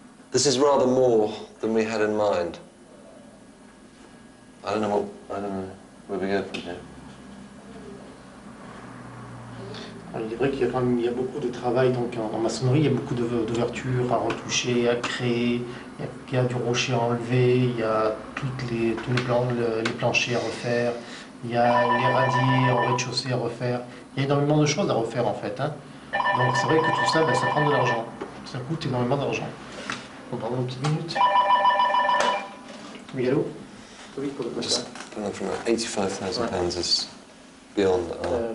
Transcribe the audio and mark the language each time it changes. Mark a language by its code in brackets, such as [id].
[en] This is rather more than we had in mind. I don't know where we go from here. [fr] Alors, il est vrai qu'il y a quand même beaucoup de travail donc, en maçonnerie, il y a beaucoup d'ouvertures à retoucher, à créer, il y a du rocher à enlever, il y a tous les planchers à refaire, il y a les radiers en rez-de-chaussée à refaire. Il y a énormément de choses à refaire en fait. Hein. Donc c'est vrai que tout ça, ça prend de l'argent. Ça coûte énormément d'argent. On parle une petite minute. Oui, allô? Oui, pour le [en] Just coming from £85,000 is beyond our